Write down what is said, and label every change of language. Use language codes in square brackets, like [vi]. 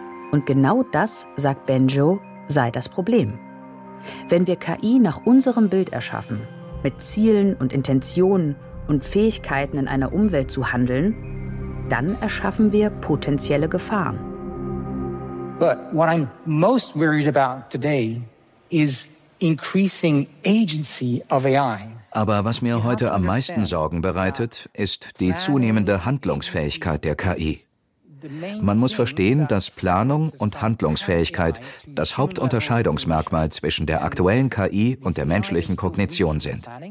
[de] Und genau das, sagt Benjo, sei das Problem. Wenn wir KI nach unserem Bild erschaffen, mit Zielen und Intentionen und Fähigkeiten in einer Umwelt zu handeln, dann erschaffen wir potenzielle Gefahren. [en] But what I'm most worried about today is increasing agency of AI. [de] Aber was mir heute am meisten Sorgen bereitet, ist die zunehmende Handlungsfähigkeit der KI. Man muss verstehen, dass Planung und Handlungsfähigkeit das Hauptunterscheidungsmerkmal zwischen der aktuellen KI und der menschlichen Kognition sind.